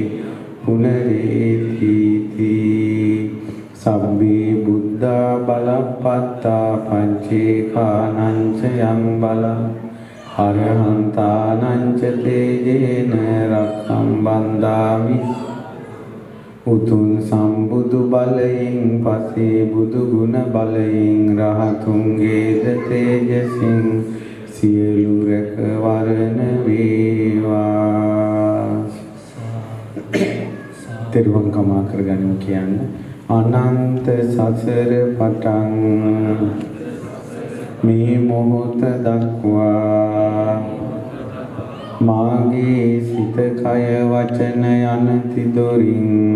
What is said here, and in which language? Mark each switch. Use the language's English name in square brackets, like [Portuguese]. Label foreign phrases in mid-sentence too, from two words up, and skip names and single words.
[Pali] පුනරේතිති සබ්බේ බුද්ධා බලප්පත්තා පංචේකානංච යං බලං අරහන්තානංච තේජේන රක්ඛම් බන්දාමි [Sinhala] උතුම් සම්බුදු බලයෙන් පසේ බුදු ගුණ බලයෙන් රහතුන්ගේද තේජසින් සියලු රැකවරණ වේවා. තෙරුවන් කමා කරගනිමු කියන්නේ අනන්ත සසර පටන් මේ මොහොත දක්වා මාගේ සිත කය වචන යනති දොරින්